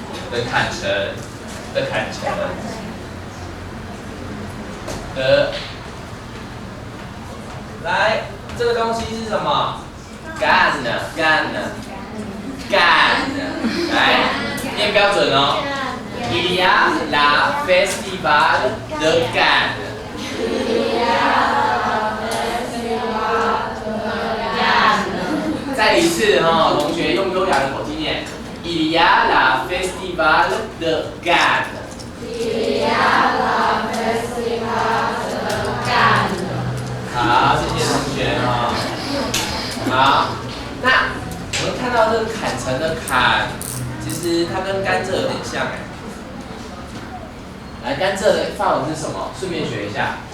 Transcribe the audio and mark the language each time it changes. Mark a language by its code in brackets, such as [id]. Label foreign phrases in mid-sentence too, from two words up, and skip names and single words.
[zh] 的坎城的坎城来，这个东西是什么？干，来，念标准哦。 [fr] Il y a la festival de Cannes。 [zh] 再一次哈，同学用优雅的口气念。 [fr] Il y a la festival de Cannes。 [zh] 好，谢谢同学哈。好，那我们看到这个坎城的坎，其实它跟甘蔗有点像哎。来，甘蔗的法文是什么？顺便学一下。